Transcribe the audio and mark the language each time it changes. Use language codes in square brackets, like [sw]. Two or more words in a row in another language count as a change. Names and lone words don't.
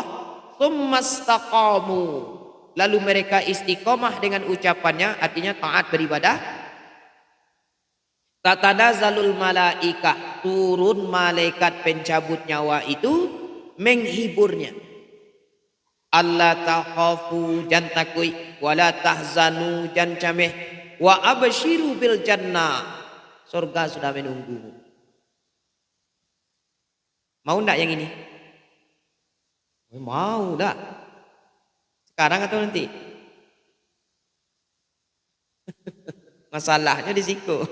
[ar] Tsumastaqamu. [id] Lalu mereka istiqomah dengan ucapannya, artinya taat beribadah. [ar] تتنزل الملائكة, [id] turun malaikat pencabut nyawa itu menghiburnya. [ar] ألا تخافوا [min] jan takui, [ar] ولا تحزنوا [min] jan cameh, [ar] وأبشروا بالجنة. [id] Surga sudah menunggu. Mau enggak yang ini? Mau enggak? Sekarang atau nanti? Masalahnya di situ.